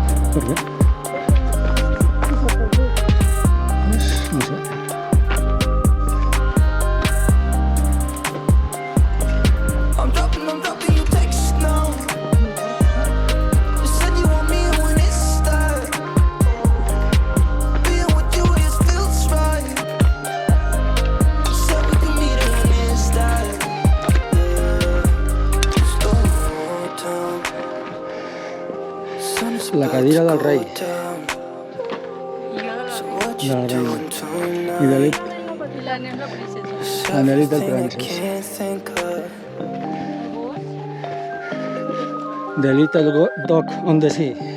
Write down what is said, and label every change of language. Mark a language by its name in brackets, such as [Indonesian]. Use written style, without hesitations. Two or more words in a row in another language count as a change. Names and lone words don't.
[Catalan] Per què? No sé. [English] I'm dropping you text now. You said you want me when it starts. Being with you just feels right. Said we can meet it when it starts. [Catalan] La cadira del rei, I jo de la... de la reina, i de l'Elit, I la Neus la princesa. la Nelit del Francis. [English] The Little Dog on the Sea.